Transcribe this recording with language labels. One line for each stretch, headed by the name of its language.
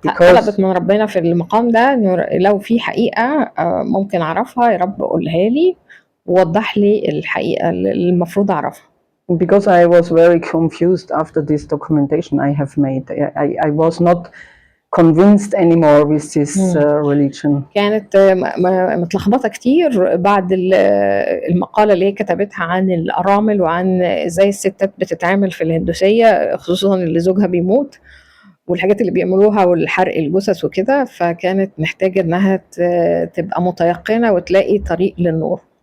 English: Because
Arabic: طلبت من ربنا في المقام ده انه لو في حقيقة ممكن اعرفها، يا رب قولها لي ووضح لي الحقيقة اللي المفروض اعرفها.
English: Because I was very confused after this documentation I have made. I was not convinced anymore with this religion.
Arabic: كانت متلخبطة كتير بعد المقالة اللي هي كتبتها عن الأرامل وعن ازاي الستات بتتعامل في الهندوسية، خصوصا اللي زوجها بيموت والحاجات اللي بيعملوها والحرق الجثث وكده، فكانت محتاجة انها تبقى متيقنة وتلاقي طريق للنور.